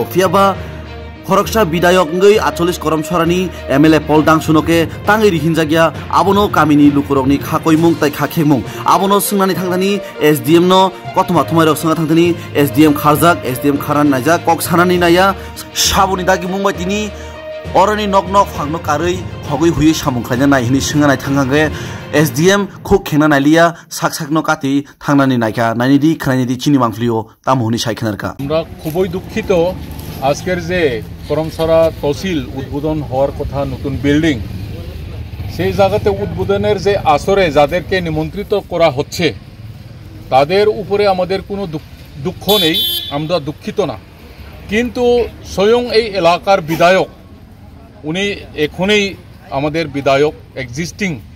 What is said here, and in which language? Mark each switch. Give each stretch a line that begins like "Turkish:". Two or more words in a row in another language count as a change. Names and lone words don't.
Kok Borok: फियाबा खरकसा विधायक ngै 48 करमसरानि एमएलए पलदां सुनके ताङै रिहिनजागिया आबनो कामिनि लुकुरकनि खाकयमुं ताइ खाखेमुं आबनो सोंनानै थांदानि एसडीएम नो कतमा थमायरक सोंना थांदानि एसडीएम खारजाक एसडीएम खारान नायजा कक सानानि नाया साबुनि दागि मुंबाय तिनि अरनि नक नक फांनो कारै खगै हुयै सामुं खायना नायहिनि सोंनानै थांगागे एसडीएम खुक खेंना नायलिया साकसाकनो काति थांनानै नायका नायनिदि खानायनिदि चिनि मांफ्लियो तामहुनि साइखेनारका
Bangla: আমরা খুবই দুঃখিত আজকের যে করমসরা তহসিল উদ্বোধন হওয়ার কথা নতুন বিল্ডিং সেই জায়গাতে উদ্বোধনের যে আসরে যাদেরকে নিমন্ত্রিত করা হচ্ছে তাদের উপরে আমাদের কোনো দুঃখ নেই আমরা দুঃখিত না কিন্তু স্বয়ং এই এলাকার বিধায়ক উনি এখনই আমাদের বিধায়ক এক্সিস্টিং